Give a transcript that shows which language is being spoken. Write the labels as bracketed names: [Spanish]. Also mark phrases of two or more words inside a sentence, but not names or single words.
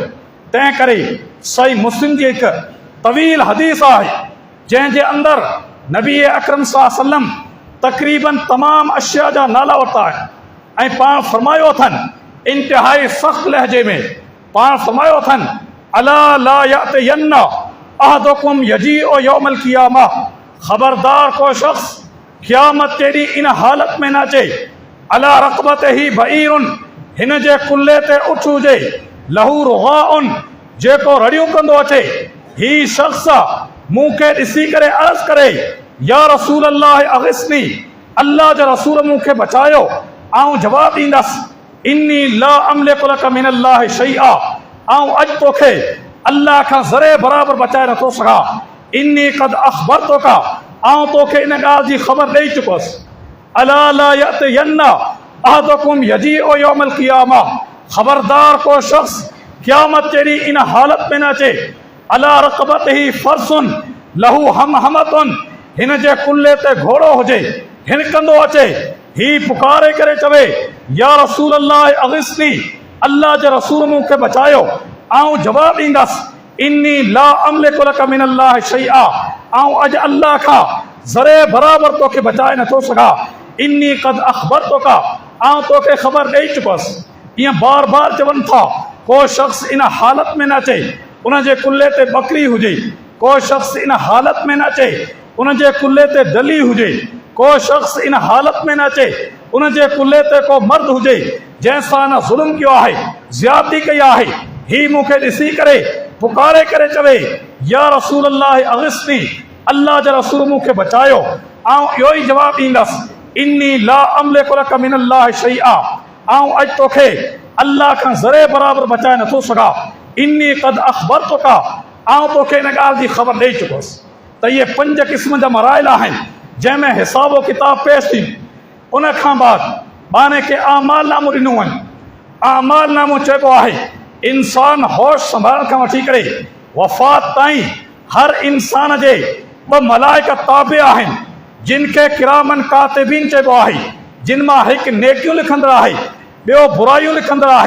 [Sindhi] तंहिं करे सही मुस्लिम जी हिकु तवील हदीस आहे जंहिंजे अंदरि नबी अकरम [Arabic] صلى الله عليه وسلم [Sindhi] तक़रीबन तमामु अशिया जा नाला वरिता आहिनि ऐं पाण फरमायो अथनि इंतिहाई सख़्तु लहजे में पाण फरमायो अथनि [Arabic] ألا لا يأتين أحدكم يجيء يوم القيامة, [Sindhi] ख़बरदार को शख़्स क़यामत ते ॾींहुं इन हालत में न अचे [Arabic] على رقبته بعير, [Sindhi] हिन जे कुल्ले ते उठ हुजे, [Arabic] له رغاء, [Sindhi] जेको रड़ियूं कंदो अचे। ही शख़्स मूंखे ॾिसी करे अर्ज़ु करे [Arabic] يا رسول الله أغثني, [Sindhi] अल्लाह जा रसूल मूंखे बचायो। आउं जवाबु ॾींदसि [Arabic] إني لا أملك لك من الله شيئا, [Sindhi] आउं अॼु तोखे अल्लाह खां ज़रे बराबरि बचाए नथो सघां। [Arabic] إني قد أخبرتك, [Sindhi] आउं तोखे इन ॻाल्हि जी ख़बर ॾेई चुकोसि। [Arabic] ألا لا يأتين أحدكم يجيء يوم القيامة, [Sindhi] ख़बरदार को शख़्स क़यामत ते ॾींहुं इन हालत में न अचे [Arabic] على رقبته فرس له حمحمة, [Sindhi] हिन जे कुल्ले ते घोड़ो हुजे, हिनकंदो अचे, ही पुकारे करे चवे [Arabic] يا رسول الله أغثني, [Sindhi] अल्लाह जे रसूल मूंखे बचायो। आउं जवाबु ॾींदसि [Arabic] إني لا أملك لك من الله شيئا, [Sindhi] आउं अॼु अल्लाह खां ज़रे बराबरि तोखे बचाए नथो सघां। [Arabic] إني قد أخبرتك, [Sindhi] आउं तोखे ख़बर ॾेई चुकोसि। ईअं बार बार चवनि था को शख़्स इन हालत में न अचे उन जे कुल्ले ते बकरी हुजे, को शख़्स इन हालत में न अचे उन जे कुल्ले ते डली हुजे, को शख़्स इन हालत में न अचे उन जे कुल्ले ते को मर्द हुजे जंहिंसां न ज़ुल्म कयो आहे, ज़्यादती कई आहे। ही मूंखे ॾिसी करे पुकारे करे चवे [Arabic] يا رسول الله أغثني, [Sindhi] अल्लाह जा रसूल मूंखे बचायो। आउं इहो ई जवाबु ॾींदसि [Arabic] إني لا أملك لك من الله شيئا, [Sindhi] आउं अॼु तोखे अल्लाह खां ज़रे बराबरि बचाए नथो सघां। [Arabic] إني قد أخبرتك, [Sindhi] आउं तोखे इन ॻाल्हि जी ख़बर ॾेई चुकोसि। त इहे 5 क़िस्म जा मराइल आहिनि जंहिंमें हिसाबो किताब पेश थी। उन खां बाद बाने खे आमाल नामो ॾिनो वञे। आमाल नामो चइबो आहे इंसान होश संभालण खां वठी करे वफ़ात ताईं हर इंसान जे 2 मलाइका ताबे आहिनि जिन खे [Arabic] كراما كاتبين [Sindhi] चइबो आहे, जिन मां हिकु नेकियूं लिखंदड़ आहे, ॿियो बुरायूं लिखंदड़ आहे।